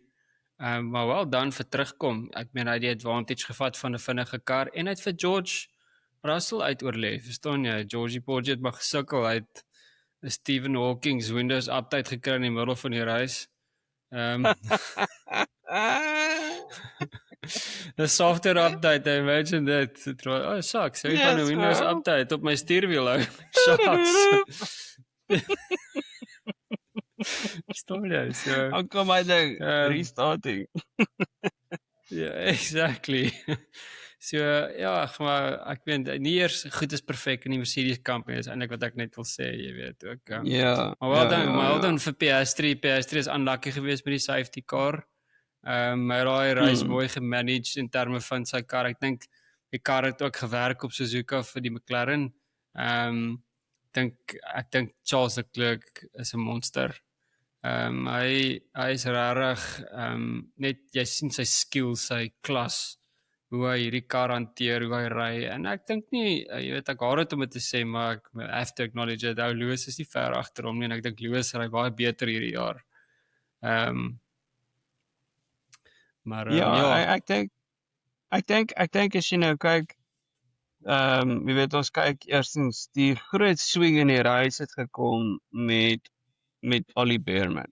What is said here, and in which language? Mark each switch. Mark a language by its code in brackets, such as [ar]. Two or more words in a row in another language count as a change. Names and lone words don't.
[af] Maar wel dan vir terugkom. Ek meen hy het die advantage gevat van 'n vinnige kar en hy het vir George Russell uitoorlê. Verstaan jy? Georgie Porgy het maar gesukkel. Hy het 'n Stephen Hawking's Windows update gekry in die middel van die reis. [en] 'n software update, I imagine that. Oh, sucks. [af] Ek kan 'n Windows update op my stuurwiel hou. Shucks. Verstaan jy? [en] So How come I think restarting? Yeah, exactly. [af] So maar ek weet nie eers goed is perfek in die Mercedes kamp is eintlik wat ek net wil sê, jy weet ook. Maar wel dan vir Piastri is unlucky geweest met die [en] safety car. [af] Maar hy race mooi gemanaged in terme van sy kar. Ek dink die kar het ook gewerk op Suzuka vir die McLaren. Ek dink Charles Leclerc is 'n monster. Hy is rarig, net jy sien sy skill, sy klas, hoe hy hierdie kar hanteer, hoe hy ry, en ek dink nie, jy weet, ek haat dit om dit te sê, maar ek [en] have to acknowledge it, [af] Lewis is nie ver agter hom nie, en ek dink Lewis ry baie beter hierdie jaar. Maar ek dink as jy nou kyk, jy weet ons kyk eerstens die groot swing in die race het gekom met Ollie Bearman.